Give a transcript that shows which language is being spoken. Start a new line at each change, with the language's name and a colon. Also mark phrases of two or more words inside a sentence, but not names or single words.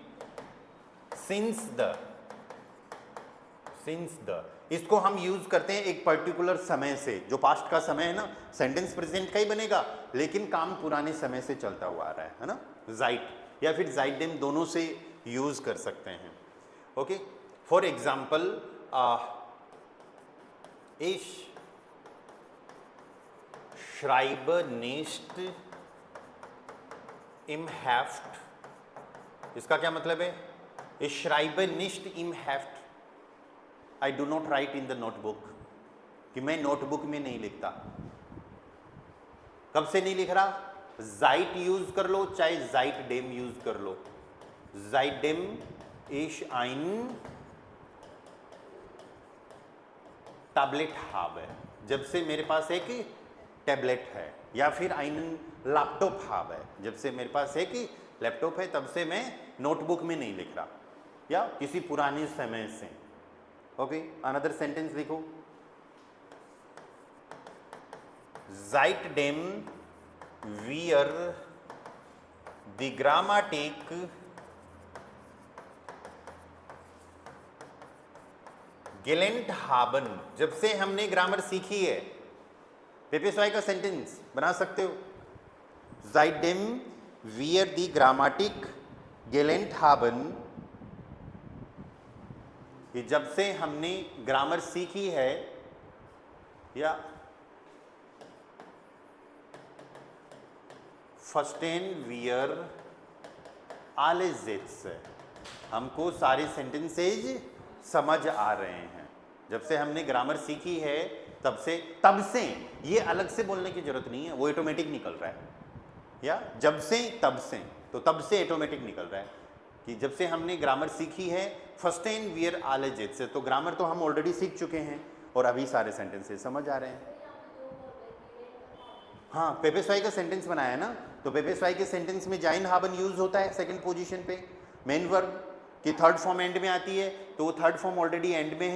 English: since the
Hindi: इसको हम यूज करते हैं एक पर्टिकुलर समय से, जो पास्ट का समय है ना, सेंटेंस प्रेजेंट का ही बनेगा लेकिन काम पुराने समय से चलता हुआ आ रहा है ना। जाइट या फिर जाइडेम दोनों से यूज कर सकते हैं।
German: ओके,
English: for example
German: ich schreibe nicht im Heft,
Hindi: इसका क्या मतलब है?
German: Ich schreibe nicht im Heft,
English: I do not write in the notebook,
Hindi: कि मैं नोटबुक में नहीं लिखता। कब से नहीं लिख रहा? जाइट यूज कर लो चाहे
German: seit dem
Hindi: यूज कर लो।
German: seit dem ich ein Tablet habe,
Hindi: जब से मेरे पास एक टैबलेट है, या फिर
German: einen Laptop habe,
Hindi: जब से मेरे पास एक लैपटॉप है तब से मैं नोटबुक में नहीं लिख रहा, या किसी पुराने समय से।
German: ओके,
English: another sentence
German: लिखो। Seitdem wir die Grammatik gelernt haben,
Hindi: जब से हमने ग्रामर सीखी है। पेपेस्वाई का सेंटेंस बना सकते हो।
German: Seitdem wir die Grammatik gelernt haben,
Hindi: कि जब से हमने ग्रामर सीखी है, या
German: verstehen wir alle Sätze,
Hindi: हमको सारे सेंटेंसेज समझ आ रहे हैं। जब से हमने ग्रामर सीखी है तब से ये अलग से बोलने की जरूरत नहीं है, वो ऑटोमेटिक निकल रहा है। या जब से तब से, तो तब से ऑटोमेटिक निकल रहा है कि जब से हमने ग्रामर सीखी है।
German: verstehen wir alle Sätze,
Hindi: तो ग्रामर तो हम ऑलरेडी सीख चुके हैं और अभी सारे सेंटेंसेज समझ आ रहे हैं। हाँ, पेपेस्वाई का सेंटेंस बनाया है ना, तो पेपेस्वाई के सेंटेंस में
German: sein haben
Hindi: यूज होता है सेकंड पोजीशन पे। मेन वर्ब की थर्ड फॉर्म एंड में आती है, तो वो थर्ड फॉर्म ऑलरेडी एंड में है।